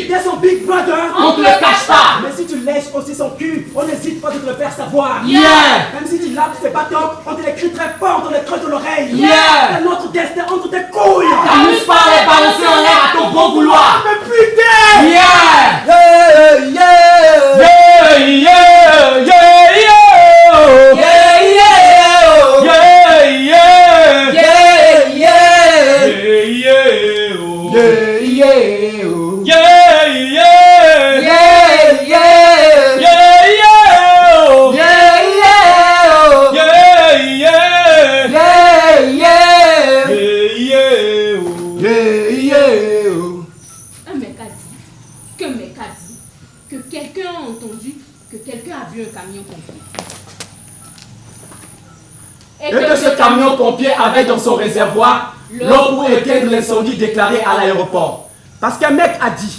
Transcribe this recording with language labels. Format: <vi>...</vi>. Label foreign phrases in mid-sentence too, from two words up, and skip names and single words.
<fr>il y a son Big Brother. On te le cache pas. Mais si tu lèches aussi son cul, on n'hésite pas de te le faire savoir. Yeah. Même si tu lapes ses bâtons, on te l'écrit très fort dans le creux de l'oreille. Yeah. C'est notre destin entre tes couilles. T'amuses pas à les balancer en l'air à ton bon vouloir. Mais putain!</fr> <en>Yeah. Yeah, yeah. Yeah, yeah, yeah, yeah. Yeah, yeah. Yeah, yeah. Yeah, yeah. Yeah, oh. Yeah, yeah. Yeah, yeah. Yeah, yeah. Yeah, yeah, oh. Yeah, yeah. Yeah, yeah. Yeah, yeah. Yeah, oh. Yeah, yeah.</en> <fr>Un mec a dit que quelqu'un a entendu que quelqu'un a vu un camion pompier. Et que ce camion pompier avait dans son réservoir l'eau pour éteindre l'incendie déclaré à l'aéroport. Parce qu'un mec a dit</fr>